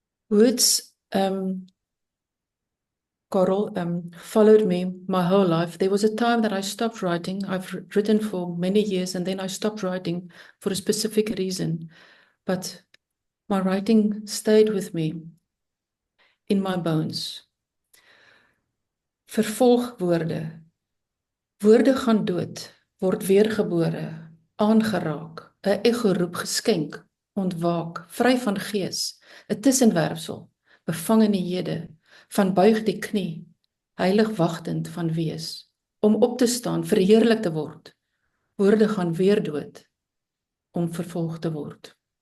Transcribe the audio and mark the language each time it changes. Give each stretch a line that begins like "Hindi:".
English: Words, Coral, followed me my whole life. There was a time that I stopped writing. I've written for many years and then I stopped writing for a specific reason. But my writing stayed with me in my bones.
Afrikaans: Vervolgwoorde. Woorde gaan dood, word weergebore, aangeraak, 'n ego-roep geskenk, ontwaak, vry van gees, 'n tussenwerpsel, bevang in die hede, van buig die knie, heilig wagtend van wees, om op te staan, verheerlik te word. Woorde gaan weer dood, om vervolg te word.